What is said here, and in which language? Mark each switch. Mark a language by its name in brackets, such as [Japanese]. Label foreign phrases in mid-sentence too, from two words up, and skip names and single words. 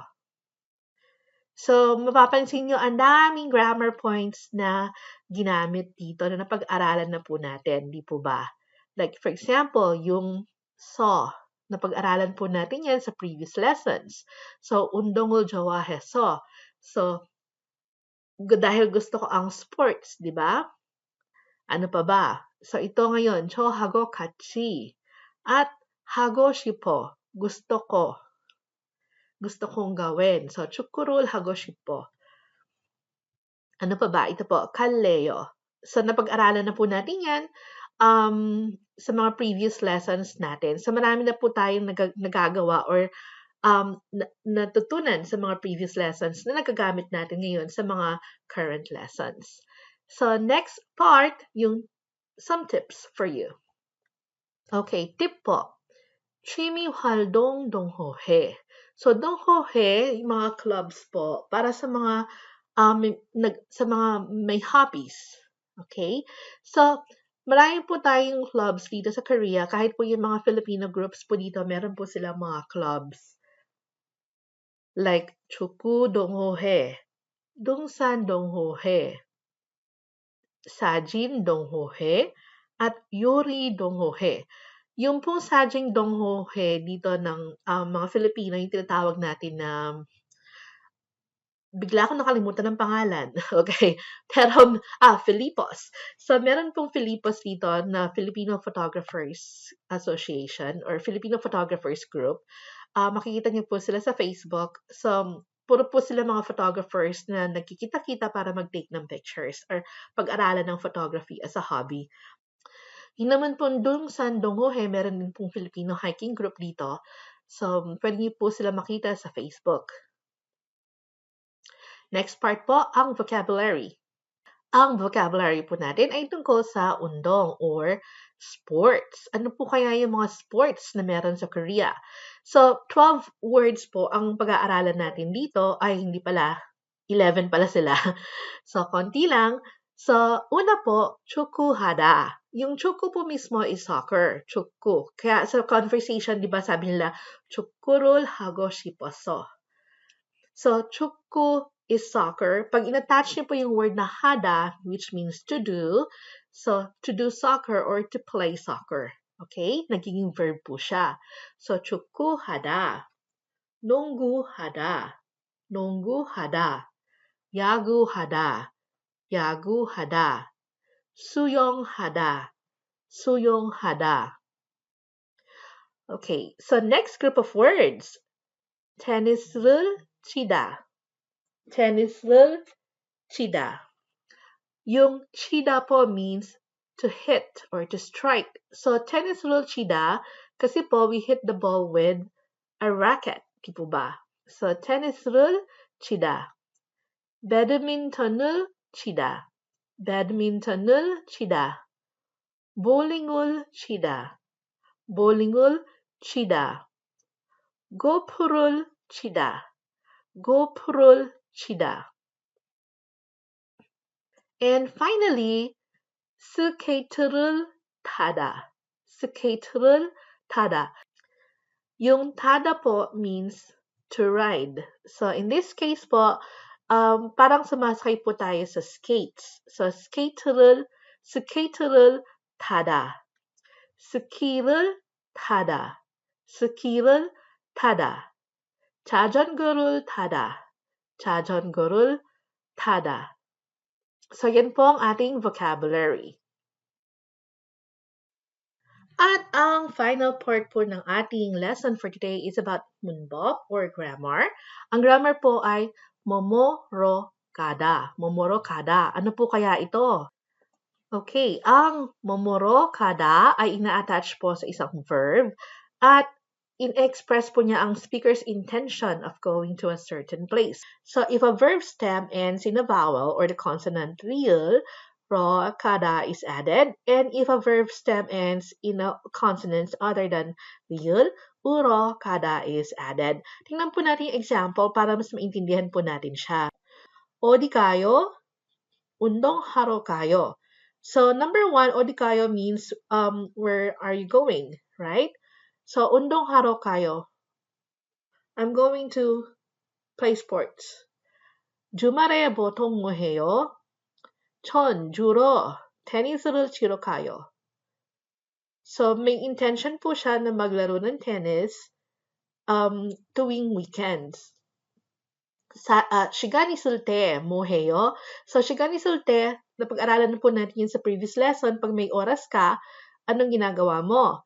[Filipino] So, mapapansin nyo, ang daming [English] grammar points [Filipino] na ginamit dito na napag-aralan na po natin. Di po ba? [English] Like, for example, [Filipino] yung so. Napag-aralan po natin yan sa [English] previous lessons. [Filipino] So, [Korean] 운동을 좋아해서. [Filipino] So, dahil gusto ko ang sports, di ba? Ano pa ba? So, ito ngayon, [Korean] 저하고 같이. At 하고 싶어. [Filipino] Gusto ko. Gusto kong gawin. So, [Korean] 축구를 하고 싶어. [Filipino] Ano pa ba? Ito po, 갈래요. So, napag-aralan na po natin yan sa mga [English] previous lessons [Filipino] natin. So, marami na po tayong nagagawa or natutunan sa mga [English] previous lessons [Filipino] na nagagamit natin ngayon sa mga [English] current lessons. So, next part, yung some tips for you. [Filipino] Okay, tip po. [Korean] 취미 활동 동호회. So, 동호회, [Filipino] yung mga clubs po, para sa mga may hobbies. Okay? So, marami po tayong clubs dito sa Korea. Kahit po yung mga Filipino groups po dito, meron po silang mga clubs. Like, [Korean] 축구 동호회, 동산 동호회, 사진 동호회, at 요리 동호회. [Filipino] Yung pong [Korean] 사진 동호회 [Filipino] dito ng mga Filipino, yung tinatawag natin na bigla akong nakalimutan ng pangalan. Okay. Pero, Filipos. So, meron pong Filipos dito na Filipino Photographers Association or Filipino Photographers Group. Makikita niyo po sila sa Facebook. So, puro po sila mga photographers na nagkikita-kita para mag-take ng pictures or pag-aralan ng photography [English] as a hobby. [Filipino] Yung naman po [Korean] 등산 동호회, [Filipino] meron din pong Filipino [English] hiking group [Filipino] dito. So, pwede niyo po sila makita sa Facebook. Next part po, ang vocabulary. Ang vocabulary po natin ay tungkol sa undong or sports. Ano po kaya yung mga sports na meron sa Korea? So, 12 words po ang pag-aaralan natin dito ay hindi pala, 11 pala sila. So, konti lang. So, una po, 축구하다. Yung 축구 po mismo [English] is soccer, [Filipino] 축구. Kaya sa conversation, di ba sabi nila, [Korean] 축구를 하고 싶어서. [English] So, 축구 is soccer. [Filipino] Pag in-attach niyo po yung word na hada, [English] which means to do, so to do soccer or to play soccer. [Filipino] Okay? Nagiging verb po siya. So, [Korean] 축구하다, 농구하다, 농구하다, 야구하다, 야구하다, 수영하다, 수영하다. [English] Okay, so next group of words. [Korean] 테니스를 치다. 테니스를 치다. [English] Yung chida po means to hit or to strike. So, [Korean] 테니스를 치다, [Filipino] kasi po [English] we hit the ball with a racket. [Filipino] Di po ba? [English] So, [Korean] 테니스를 치다. 배드민턴을 치다. 배드민턴을 치다. 볼링을 치다. 볼링을 치다. 골프를 치다. 골프를 치다. [English] And finally, [Korean] 스케이트를 타다. 스케이트를 타다. [English] Yung tada po means to ride. [Filipino] So, [English] in this case [Filipino] po, parang sumasakay po tayo sa skates. So, [Korean] 스케이트를 타다. 스키를 타다. 스키를 타다. 자전거를 타다. 자전거를 타다. [Filipino] So, yan po ang ating vocabulary. At ang final part po ng ating lesson [English] for today is about [Filipino] munbok or grammar. Ang grammar po ay [Korean] 으러 가다. 으러 가다. [Filipino] Ano po kaya ito? Okay, ang [Korean] 으러 가다 [Filipino] ay ina-attach po sa isang verb at in-express po niya ang [English] speaker's intention of going to a certain place. So if a verb stem ends in a vowel or the consonant real, [Korean] 러 가다 [English] is added. And if a verb stem ends in a consonant other than real, [Korean] 으러 가다 [English] is added. [Filipino] Tingnan po natin yung example para mas maintindihan po natin siya. [Korean] 어디 가요? 운동하러 가요. [English] So number 1, [Korean] 어디 가요 [English] means where are you going, right? So [Korean] 운동하러 가요. [English] I'm going to play sports. [Korean] 주말에 보통 뭐 해요? 전 주로 테니스를 치러 가요. [Filipino] So may intention po siya na maglaro ng tennis tuwing weekends. [Korean] 시간 있을 때 뭐 해요? So 시간 있을 때, [Filipino] napag-aralan po natin yun sa previous lesson, pag may oras ka, anong ginagawa mo?